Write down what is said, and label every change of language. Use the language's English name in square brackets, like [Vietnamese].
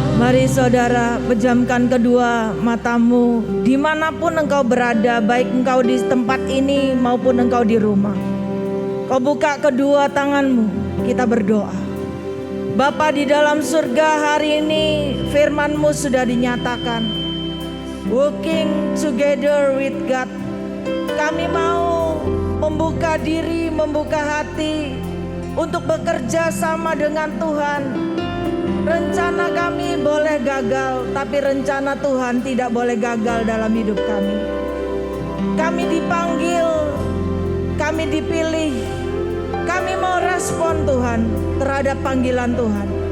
[Indonesian] Mari saudara, pejamkan kedua matamu dimanapun engkau berada, baik engkau di tempat ini maupun engkau di rumah. Kau buka kedua tanganmu, kita berdoa. Bapa di dalam surga, hari ini firman-Mu sudah dinyatakan. [English] Working together with God. [Indonesian] Kami mau membuka diri, membuka hati untuk bekerja sama dengan Tuhan. rencana kami boleh gagal, tapi rencana Tuhan tidak boleh gagal dalam hidup kami. Kami dipanggil, kami dipilih, kami mau respon Tuhan terhadap panggilan Tuhan.